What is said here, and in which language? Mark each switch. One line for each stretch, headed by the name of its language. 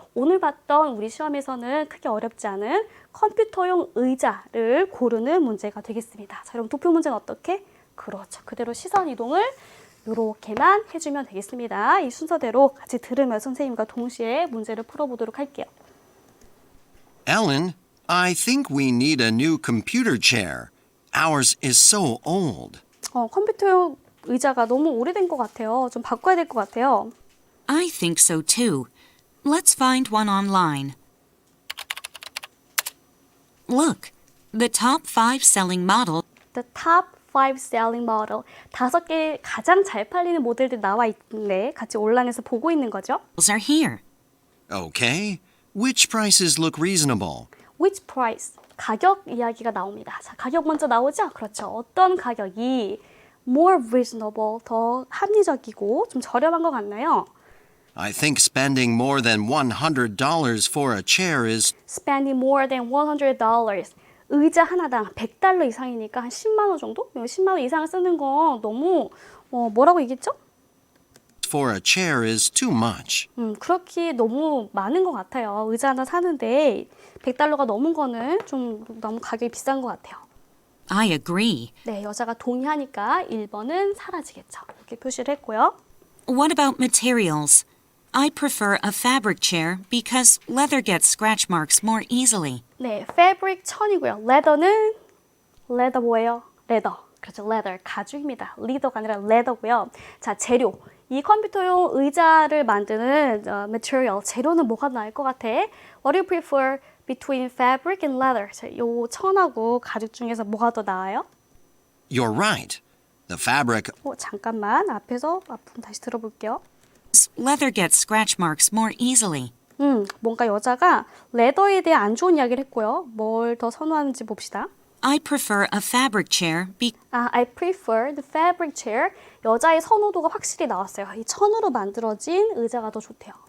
Korean: 오늘 봤던 우리 시험에서는 크게 어렵지 않은 컴퓨터용 의자를 고르는 문제가 되겠습니다. 자, 여러분 도표 문제는 어떻게? 그렇죠. 그대로 시선 이동을 이렇게만 해주면 되겠습니다. 이 순서대로 같이 들으며 선생님과 동시에 문제를 풀어보도록 할게요.
English: Ellen, I think we need a new computer chair. Ours is so old.
Korean: 컴퓨터용 의자가 너무 오래된 것 같아요. 좀 바꿔야 될 것 같아요.
English: I think so too. Let's find one online. Look, the top 5 selling models The top 5 selling model.
Korean: 5개 가장 잘 팔리는 모델들 나와 있는데 같이 온라인에서 보고 있는 거죠.
English: are here. Okay. Which prices look reasonable? Which price?
Korean: 가격 이야기가 나옵니다. 자, 가격 먼저 나오죠? 그렇죠. 어떤 가격이
English: more reasonable,
Korean: 더 합리적이고 좀 저렴한 것 같나요?
English: I think spending more than $100 for a chair is Spending more than $100.
Korean: 의자 하나당 $100 이상이니까 한 10만 원 정도? 10만 원 이상 쓰는 건 너무 뭐라고 얘기했죠?
English: for a chair is too much.
Korean: 그렇게 너무 많은 것 같아요. 의자 하나 사는데 $100가 넘은 거는 좀 너무 가격이 비싼 것 같아요.
English: I agree.
Korean: 네, 여자가 동의하니까 1번은 사라지겠죠. 이렇게 표시를 했고요.
English: What about materials? I prefer a fabric chair because leather gets scratch marks more easily.
Korean: 네, fabric 천이고요. leather는 leather 뭐예요? leather. 그렇죠, leather. 가죽입니다. leather가 아니라 leather고요. 자, 재료. 이 컴퓨터용 의자를 만드는 material, 재료는 뭐가 나을 것 같아?
English: What do you prefer between fabric and leather?
Korean: 자, 요 천하고 가죽 중에서 뭐가 더 나아요?
English: You're right. The fabric
Korean: 잠깐만. 앞에서 앞부분 다시 들어볼게요.
English: Leather gets scratch marks more easily.
Korean: 뭔가 여자가 레더에 대해 안 좋은 이야기를 했고요. 뭘 더 선호하는지 봅시다.
English: I prefer a fabric chair I prefer the fabric chair.
Korean: 여자의 선호도가 확실히 나왔어요. 이 천으로 만들어진 의자가 더 좋대요.